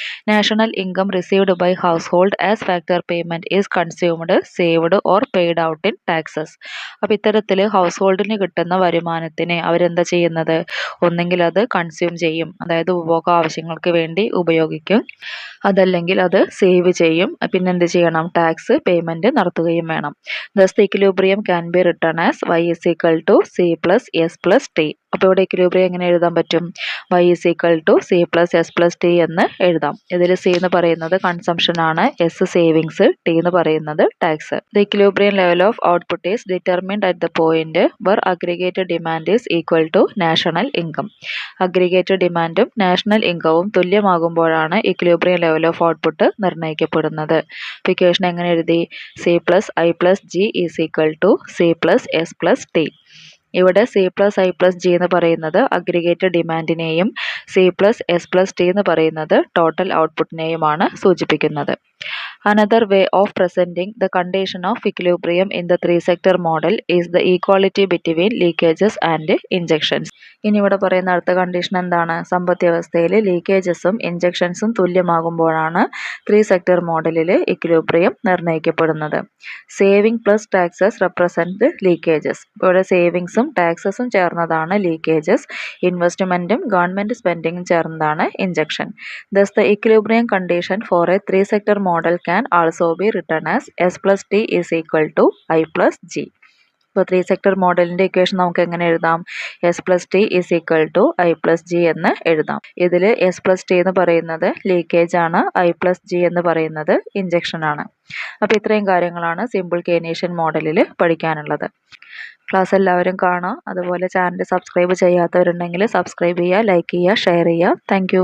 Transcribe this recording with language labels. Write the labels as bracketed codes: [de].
[en] National income received by household as factor payment is consumed, saved or paid out in taxes. [ml] അപ്പോൾ ഇത്തരത്തിൽ house ഹോൾഡിന് കിട്ടുന്ന വരുമാനത്തിന് അവരെന്താ ചെയ്യുന്നത്? ഒന്നെങ്കിൽ അത് കൺസ്യൂം ചെയ്യും, അതായത് ഉപഭോഗ ആവശ്യങ്ങൾക്ക് വേണ്ടി ഉപയോഗിക്കും, അതല്ലെങ്കിൽ അത് സേവ് ചെയ്യും, പിന്നെ എന്ത് ചെയ്യണം? ടാക്സ് പേയ്മെന്റ് നടത്തുകയും വേണം. [en] Thus the equilibrium can be return as y is equal to c plus s plus t. [ml] അപ്പോൾ ഇവിടെ ഇക്വിലിബ്രിയം എങ്ങനെ എഴുതാൻ പറ്റും? [en] y is equal to c plus s plus t [ml] എന്ന് എഴുതാം. ഇതിൽ c എന്ന് പറയുന്നത് കൺസംഷൻ ആണ്, s സേവിങ്സ്, t എന്ന് പറയുന്നത് tax. [en] The equilibrium level of output is determined at the point where aggregated demand is equal to national income. [ml] Aggregated ഡിമാൻഡും national ഇൻകവും തുല്യമാകുമ്പോഴാണ് equilibrium level of output നിർണ്ണയിക്കപ്പെടുന്നത്. Equation എങ്ങനെ എഴുതി? [en] c plus i plus g is equal to c plus s plus t. [ml] ഇവിടെ [en] c plus i plus g [ml] എന്ന് പറയുന്നത് aggregated ഡിമാൻഡിനെയും [en] c plus s plus t [ml] എന്ന് പറയുന്നത് total ഔട്ട്പുട്ടിനെയുമാണ് സൂചിപ്പിക്കുന്നത്. [en] Another way of presenting the condition of equilibrium in the three-sector model is the equality between leakages and injections. [ml] ഇനി ഇവിടെ പറയുന്ന അടുത്ത condition എന്താണ്? സമ്പദ് വ്യവസ്ഥയിൽ ലീക്കേജസും ഇൻജക്ഷൻസും തുല്യമാകുമ്പോഴാണ് 3-sector മോഡലിൽ equilibrium നിർണ്ണയിക്കപ്പെടുന്നത്. [en] Saving plus taxes represent leakages. [ml] ഇവിടെ സേവിങ്സും ടാക്സസും ചേർന്നതാണ് ലീക്കേജസ്, ഇൻവെസ്റ്റ്മെന്റും ഗവൺമെന്റ് സ്പെൻഡിങ്ങും ചേർന്നതാണ് injection. [en] Thus the equilibrium condition for a 3-sector model can also be written as s plus t is equal to i plus g. [ml] ഇപ്പോൾ 3-sector മോഡലിന്റെ equation നമുക്ക് എങ്ങനെ എഴുതാം? [en] s plus t is equal to i plus g [ml] എന്ന് എഴുതാം. ഇതിൽ [en] s plus t [ml] എന്ന് പറയുന്നത് ലീക്കേജ് ആണ്, [en] i plus g [ml] എന്ന് പറയുന്നത് ഇൻജക്ഷൻ ആണ്. അപ്പോൾ ഇത്രയും കാര്യങ്ങളാണ് സിമ്പിൾ കേനേഷ്യൻ മോഡലിൽ പഠിക്കാനുള്ളത്. ക്ലാസ് എല്ലാവരും കാണുക. അതുപോലെ ചാനൽ സബ്സ്ക്രൈബ് ചെയ്യാത്തവരുണ്ടെങ്കിൽ സബ്സ്ക്രൈബ് ചെയ്യുക, ലൈക്ക് ചെയ്യുക, ഷെയർ ചെയ്യുക. താങ്ക്